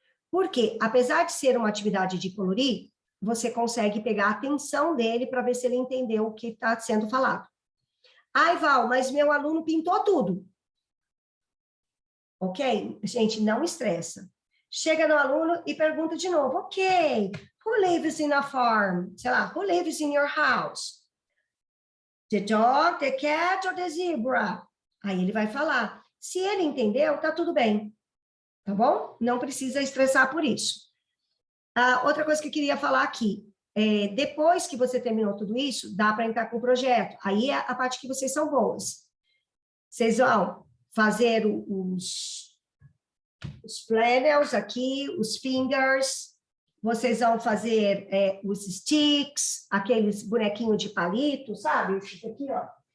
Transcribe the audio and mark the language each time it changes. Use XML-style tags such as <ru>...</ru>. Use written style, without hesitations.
<pt>Porque, apesar de ser uma atividade de colorir, você consegue pegar a atenção dele para ver se ele entendeu o que está sendo falado. Ai, Val, mas meu aluno pintou tudo. Ok? Gente, não estressa. Chega no aluno e pergunta de novo.</pt> <en>Ok, who lives in a farm?</en> <pt>Sei lá,</pt> <en>who lives in your house? The dog, the cat or the zebra?</en> <pt>Aí ele vai falar. Se ele entendeu, tá tudo bem. Tá bom? Não precisa estressar por isso. Outra coisa que eu queria falar aqui. Depois que você terminou tudo isso, dá para entrar com o projeto. Aí é a parte que vocês são boas. Vocês vão fazer os flannels aqui, os fingers, vocês vão fazer os sticks, aqueles bonequinhos de palito, sabe? Esse aqui, ó.</pt>